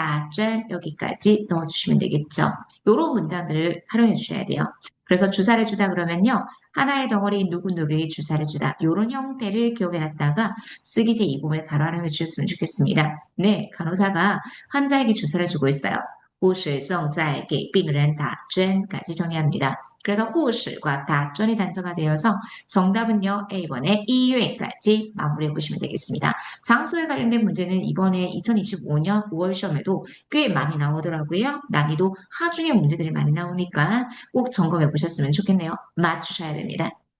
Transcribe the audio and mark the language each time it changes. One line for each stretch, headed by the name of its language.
Korean: 打针 여기까지 넣어주시면 되겠죠. 이런 문장들을 활용해 주셔야 돼요. 그래서 주사를 주다 그러면요. 하나의 덩어리 누구누구에게 주사를 주다. 이런 형태를 기억해 놨다가 쓰기 제2 부분에 바로 활용해 주셨으면 좋겠습니다. 네, 간호사가 환자에게 주사를 주고 있어요.
Chinese: 护士正在给病人打针
Korean: 까지 정리합니다. 그래서 护士과 打针이 단서가 되어서 정답은요. A번에 医院까지 마무리해 보시면 되겠습니다. 장소에 관련된 문제는 이번에 2025년 5월 시험에도 꽤 많이 나오더라고요. 난이도 하중의 문제들이 많이 나오니까 꼭 점검해 보셨으면 좋겠네요. 맞추셔야 됩니다.